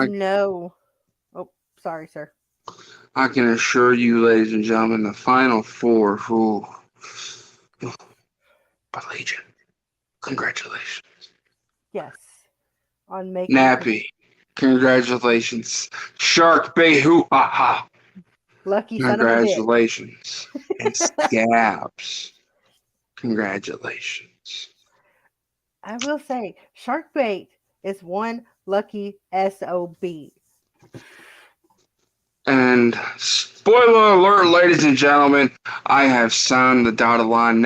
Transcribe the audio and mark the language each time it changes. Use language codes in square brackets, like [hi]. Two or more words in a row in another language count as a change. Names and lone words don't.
[en] no. Oh, sorry, sir. I can assure you, ladies and gentlemen, the final four. Who? But Legion, congratulations. Yes. On making Nappy, congratulations. Sharkbait, hoo ha ha. lucky son of a bitch. Congratulations. And Scabz, congratulations. I will say, Sharkbait is one lucky SOB. And spoiler alert, ladies and gentlemen, I have signed the dotted line.